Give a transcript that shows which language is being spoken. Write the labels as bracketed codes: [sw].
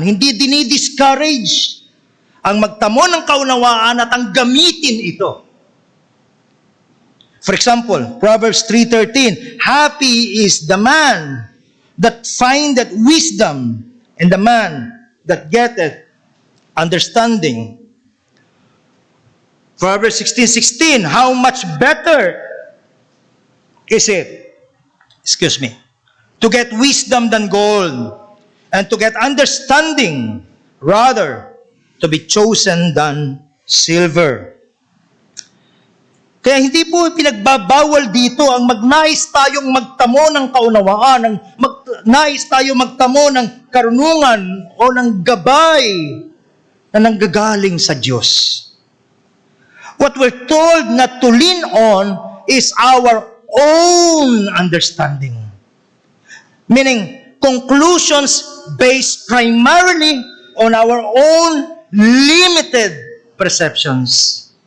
[tl] Hindi dinidiscourage ang magtamo ng kaunawaan at ang gamitin ito. [en] For example, Proverbs 3:13, happy is the man that findeth wisdom, and the man that getteth understanding. Proverbs 16:16, how much better is it, to get wisdom than gold, and to get understanding rather to be chosen than silver. [tl] Kaya hindi po pinagbabawal dito ang magnais tayong magtamo ng kaunawaan, magnais tayo magtamo ng karunungan o ng gabay na nanggagaling sa Diyos. [en] What we're told not to lean on is our own understanding. Meaning, conclusions based primarily on our own limited perceptions.